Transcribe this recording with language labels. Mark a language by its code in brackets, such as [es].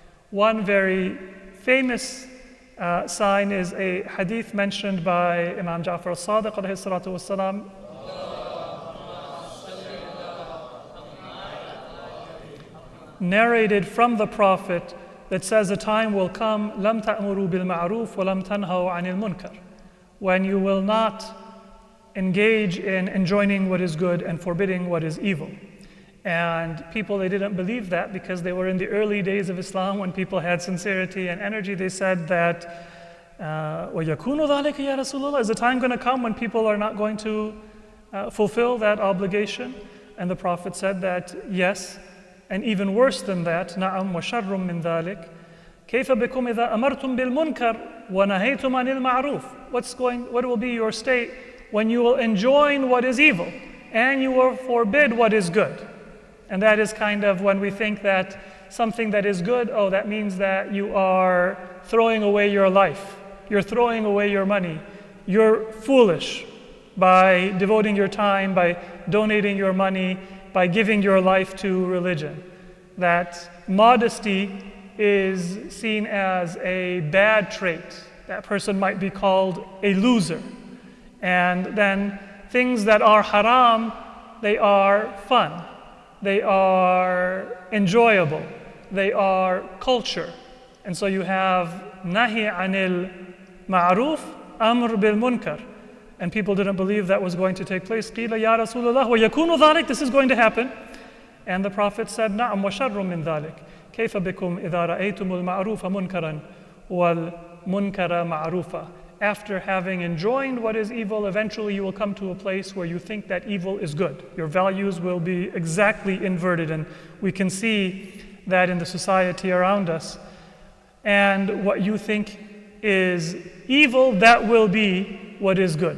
[en] One very famous sign is a hadith mentioned by Imam Ja'far al-Sadiq alayhi salatu wassalam, narrated from the Prophet, that says a time will come, [ar] لَمْ تَأْمُرُوا بِالْمَعْرُوفِ وَلَمْ تَنْهَوْا عَنِ الْمُنْكَرِ, [en] when you will not engage in enjoining what is good and forbidding what is evil. And people, they didn't believe that because they were in the early days of Islam when people had sincerity and energy. They said that, [ar] وَيَكُونُ ذَلِكَ يَا رَسُولَ اللَّهِ, [en] is the time going to come when people are not going to fulfill that obligation? And the Prophet said that, yes, and even worse than that, [ar] نعم وشر من ذلك كيف بكم إذا أمرتم بالمنكر ونهيتم عن المعروف. [en] What will be your state when you will enjoin what is evil and you will forbid what is good? And that is kind of when we think that something that is good, oh, that means that you are throwing away your life, you're throwing away your money, you're foolish by devoting your time, by donating your money, by giving your life to religion. That modesty is seen as a bad trait. That person might be called a loser. And then things that are haram, they are fun, they are enjoyable, they are culture. And so you have [ar] nahi anil ma'ruf, amr bil munkar. [en] And people didn't believe that was going to take place. [ar] قِيلَ يَا رَسُولَ اللَّهِ وَيَكُونُ ذَلِكَ, [en] this is going to happen. And the Prophet said, [ar] نَعَمْ وَشَرٌ مِّن ذَلِكَ كَيْفَ بِكُمْ إِذَا رَأَيْتُمُ الْمَعْرُوفَ مُنْكَرًا وَالْمُنْكَرَ مَعْرُوفًا. [en] After having enjoined what is evil, eventually you will come to a place where you think that evil is good. Your values will be exactly inverted, and we can see that in the society around us. And what you think is evil, that will be what is good.